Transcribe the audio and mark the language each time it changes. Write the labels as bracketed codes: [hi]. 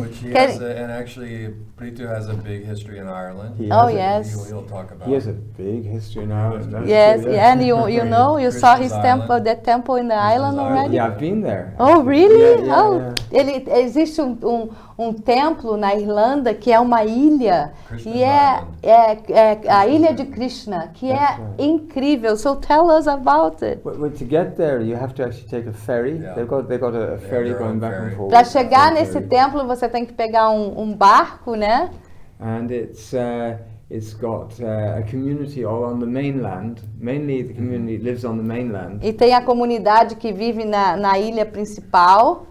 [en] Which he has and actually, Prithu has a big history in Ireland. Yes. He'll talk about. He has a big history in Ireland. Yes, and you saw his temple, the temple in the island already? Yeah, I've been there. Oh, really? Yeah. [pt] Existe um templo na Irlanda que é uma ilha, e é a ilha de Krishna, que é incrível. [en] So tell us about it. But to get there, you have to actually take a ferry. Yeah. They've got a ferry going back and forth. [pt] Para chegar nesse templo, você tem que pegar um barco, né? [en] And it's got a community all on the mainland. Mainly the community lives on the mainland. [pt] E tem a comunidade que vive na ilha principal.